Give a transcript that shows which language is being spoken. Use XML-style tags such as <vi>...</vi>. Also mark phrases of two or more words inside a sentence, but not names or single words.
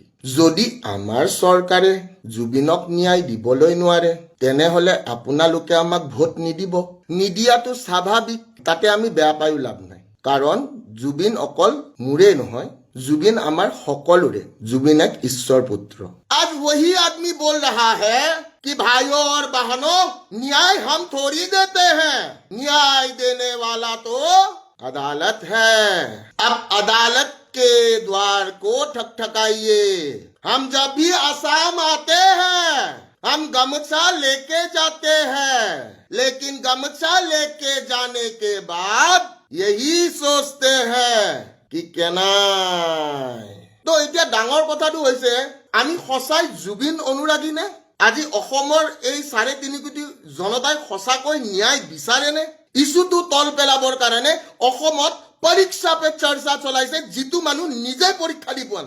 <as>যদি আমাৰ চৰকাৰে জুবিনক ন্যায় দিবলৈ নোৱাৰে তেনেহলে আপোনালোকে আমাক ভোট নিদিব। নিদিয়াটো স্বাভাৱিক, তাতে আমি বেয়া পায়ো লাভ নাই। কাৰণ জুবিন অকল মোৰে নহয়, জুবিন আমাৰ সকলোৰে। জুবিন এক ঈশ্বৰ পুত্ৰ।</as> <hi>आज वही आदमी बोल रहा है कि भाइयों और बहनों न्याय हम थोड़ी देते हैं, न्याय देने वाला तो अदालत है। अब अदालत के द्वार को ठकठकाइए। हम जब भी असम आते हैं हम गमछा लेके जाते हैं, लेकिन गमछा लेके जाने के बाद यही सोचते हैं कि केनाय।</hi> <as>तो এতিয়া ডাঙৰ কথাটো হৈছে আমি সঁচাই জুবিন অনুৰাগী নে? আজি অসমৰ এই 3.5 কোটি জনতাই সঁচাকৈ ন্যায় বিচাৰেনে? ইস্যুটো তল পেলাবৰ কাৰণে অসমত পৰীক্ষা পে চৰ্চা চলাইছে, যিটো মানুহ নিজে পৰীক্ষা দি পোৱা নাই।</as>